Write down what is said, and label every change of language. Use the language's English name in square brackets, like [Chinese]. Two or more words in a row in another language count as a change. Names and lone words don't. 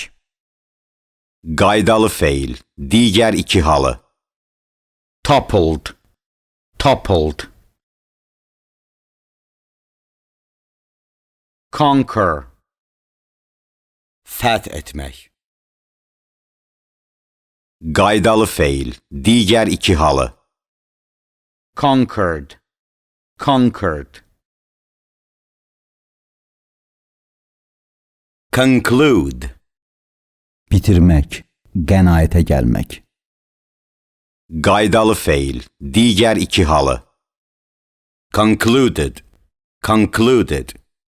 [Azerbaijani] Qaydalı feil, digər iki halı. [English] Toppled, toppled. [Azerbaijani] Conquer. Fəth etmək. Qaydalı feil, digər iki halı. [English] Conquered. Conquered. Conclude. [Azerbaijani] Bitirmək, qənaətə gəlmək. Qaydalı feil, digər iki halı. [English] Concluded. Concluded.